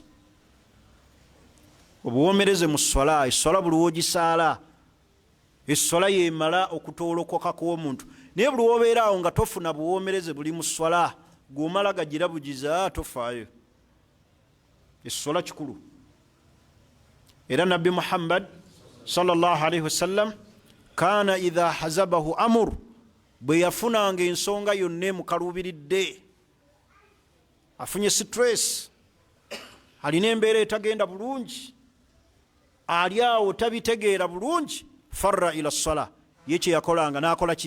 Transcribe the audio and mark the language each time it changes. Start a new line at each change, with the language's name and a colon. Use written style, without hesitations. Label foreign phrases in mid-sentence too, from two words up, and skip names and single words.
Ganda: Obuwoomereze mu swala. Eswala buli wogisaala, eswala yemala okutoolokoka kw'omuntu. Naye buli wobeera awo nga tofuna buwoomereze buli mu swala, gw'omala gagirabugiza, tofaayo. Eswala kikulu. Era Nabbi Muhammad
Arabic: صلى الله عليه وسلم كان إذا حزبه أمر,
Ganda: bwe yafunanga ensonga yonna emukaluubiridde, afunye stress, alina embeera etagenda bulungi, ali awo tabitegeera bulungi,
Arabic: فر إلى الصلاة,
Ganda: ye kye yakolanga n'akola ki?